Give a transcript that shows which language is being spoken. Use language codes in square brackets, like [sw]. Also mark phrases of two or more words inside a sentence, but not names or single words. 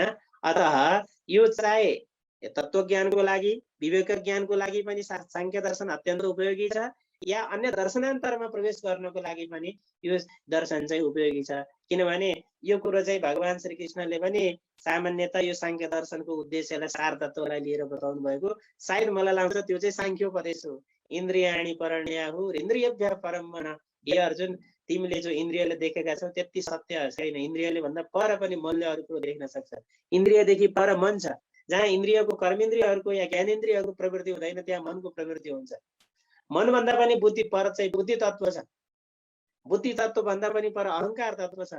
[ne] अतः यो चाहे तत्त्वज्ञानको लागि, विवेक ज्ञानको लागि पनि सांख्य दर्शन अत्यन्त उपयोगी छ, या अन्य दर्शनान्तरमा प्रवेश गर्नको लागि पनि यो दर्शन चाहिँ उपयोगी छ। किनभने यो कुरो चाहिँ भगवान श्री कृष्णले पनि सामान्यतः यो सांख्य दर्शनको उद्देश्यलाई सार तत्त्वलाई लिएर बताउनु भएको। सायद मलाई लाग्छ त्यो चाहिँ सांख्योपदेश हो। [sa] इन्द्रियाणि परण्याहुः इन्द्रियभ्यः परं मनः। [ne] हे अर्जुन, तिमीले जो इन्द्रियले देखेका छौ त्यति सत्य छैन। इन्द्रियले भन्दा पर पनि मनले अरू कुरो देख्न सक्छ। इन्द्रियदेखि पर मन छ। जहाँ इन्द्रियको, कर्मेन्द्रियहरूको या ज्ञानेन्द्रियहरूको प्रवृत्ति हुँदैन त्यहाँ मनको प्रवृत्ति हुन्छ। मन भन्दा पनि बुद्धि पर चाहिँ बुद्धि तत्त्व छ। बुद्धि तत्त्व भन्दा पनि पर अहङ्कार तत्त्व छ।